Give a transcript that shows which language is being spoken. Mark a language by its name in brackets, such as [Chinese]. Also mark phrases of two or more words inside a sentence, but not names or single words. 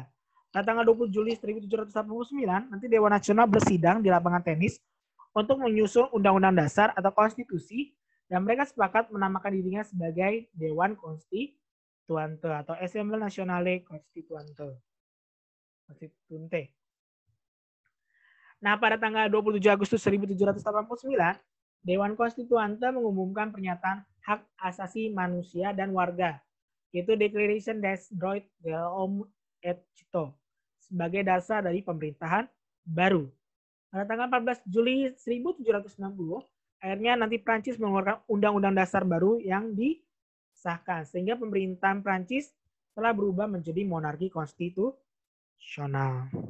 [Indonesian] Pada tanggal 20 Juli 1789, nanti Dewan Nasional bersidang di lapangan tenis untuk menyusun Undang-Undang Dasar atau Konstitusi, dan mereka sepakat menamakan dirinya sebagai Dewan Constituante atau Assemblée Nationale Constituante. Nah, pada tanggal 27 Agustus 1789, Dewan Konstituante mengumumkan pernyataan hak asasi manusia dan warga, yaitu Declaration des droits de l'homme et citoyen, sebagai dasar dari pemerintahan baru. Pada tanggal 14 Juli 1790, akhirnya nanti Prancis mengeluarkan Undang-Undang Dasar baru yang disahkan, sehingga pemerintahan Prancis telah berubah menjadi monarki konstitusional.